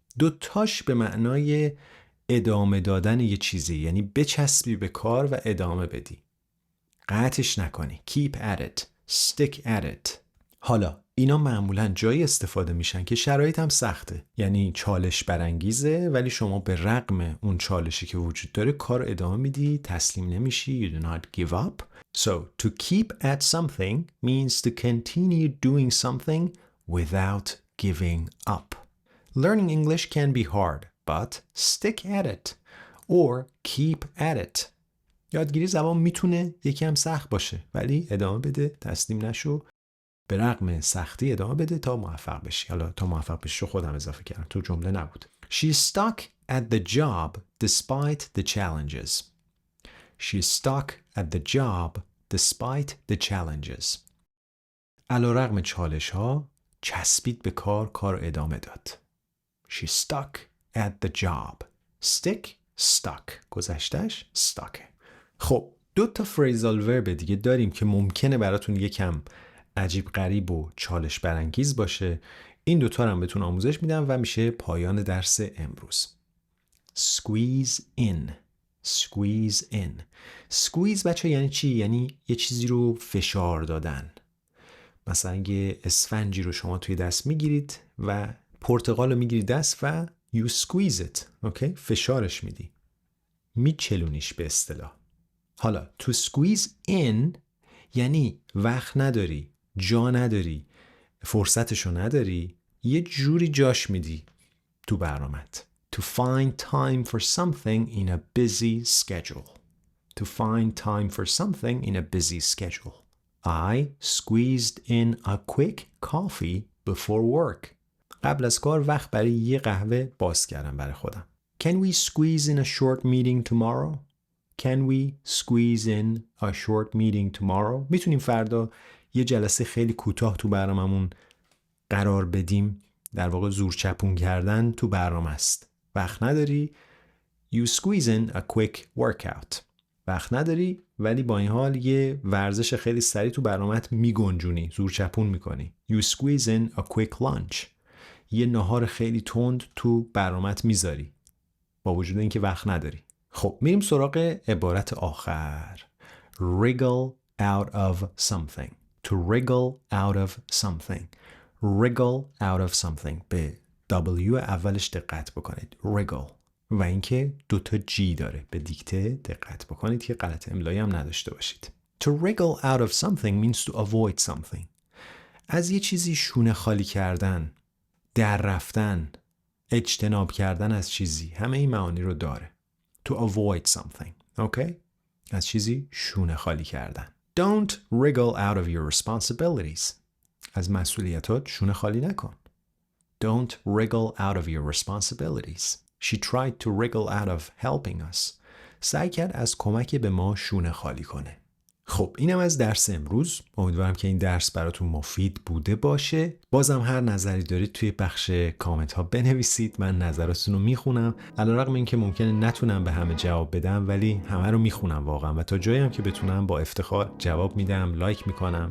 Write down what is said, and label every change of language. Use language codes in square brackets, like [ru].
[fa] دوتاش به معنای ادامه دادن یه چیزی، یعنی بچسبی به کار و ادامه بدی. قطعش نکنی. [en] Keep at it. Stick at it. [fa] حالا اینا معمولاً جایی استفاده میشن که شرایط هم سخته، یعنی چالش برانگیزه ولی شما به رغم اون چالشی که وجود داره کار ادامه میدی، تسلیم نمیشی. [en] You do not give up. So to keep at something means to continue doing something without giving up. Learning English can be hard, but stick at it or keep at it. [fa] یادگیری زبان میتونه یکی هم سخت باشه ولی ادامه بده، تسلیم نشو، به رغم سختی ادامه بده تا موفق بشی. حالا تا موفق بشی خودم اضافه کردم، تو جمله نبود. [en] She stuck at the job despite the challenges. She stuck at the job despite the challenges. [fa] علیرغم چالش ها چسبید به کار ادامه داد. [en] She stuck at the job. Stick, stuck. [fa] گذشتهش stuck. خب 2 تا phrasal verb دیگه داریم که ممکنه براتون یکم عجیب غریب و چالش برانگیز باشه. این 2 تا رو هم بهتون آموزش میدم و میشه پایان درس امروز. [en] Squeeze in. Squeeze in. [fa] Squeeze بچه یعنی چی؟ یعنی یه چیزی رو فشار دادن. مثلا یه اسفنجی رو شما توی دست میگیرید و پرتقال رو میگیری دست و [en] you squeeze it. [fa] اوکی؟ فشارش میدی. میچلونیش به اصطلاح. حالا to squeeze in یعنی وقت نداری، جا نداری، فرصتشو نداری، یه جوری جاش میدی تو برنامت. [en] To find time for something in a busy schedule. To find time for something in a busy schedule. I squeezed in a quick coffee before work. [fa] قبل از کار وقت برای یه قهوه باز کردم برای خودم. [en] Can we squeeze in a short meeting tomorrow? Can we squeeze in a short meeting tomorrow? [fa] میتونیم فردا یه جلسه خیلی کوتاه تو برناممون قرار بدیم. در واقع زور چپون کردن تو برنامه است. وقت نداری؟ [en] You squeeze in a quick workout. [fa] وقت نداری ولی با این حال یه ورزش خیلی سریع تو برنامه‌ت میگنجونی، زور چپون میکنی. [en] You squeeze in a quick lunch. [fa] یه نهار خیلی تند تو برنامه‌ت میذاری با وجود اینکه وقت نداری. خب میریم سراغ عبارت آخر. [en] Wriggle out of something. To wriggle out of something. Wriggle out of something. [fa] به W اولش دقت بکنید. Wriggle. و اینکه 2 تا G داره. به دیکته دقت بکنید که غلط املایی هم نداشته باشید. [en] To wriggle out of something means to avoid something. [fa] از یه چیزی شونه خالی کردن، در رفتن، اجتناب کردن از چیزی، همه این معانی رو داره. [en] To avoid something. Okay? [fa] از چیزی شونه خالی کردن. [en] Don't wriggle out of your responsibilities. [fa] از مسئولیتات شونه خالی نکن. [en] Don't wriggle out of your responsibilities. She tried to wriggle out of helping us. [fa] سعی کرد از کمک به ما شونه خالی کنه. خب اینم از درس امروز. امیدوارم که این درس براتون مفید بوده باشه. بازم هر نظری دارید توی بخش کامنت ها بنویسید. من نظراتتون رو میخونم. علیرغم اینکه ممکنه نتونم به همه جواب بدم ولی همه رو میخونم واقعا و تا جایی هم که بتونم با افتخار جواب میدم، لایک میکنم.